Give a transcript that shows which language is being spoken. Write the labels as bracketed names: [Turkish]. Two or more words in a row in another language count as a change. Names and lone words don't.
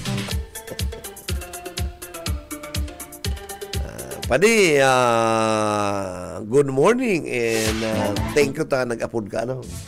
[English] Padi, good morning and thank you [Bikol] ta nag-upload ka, ano?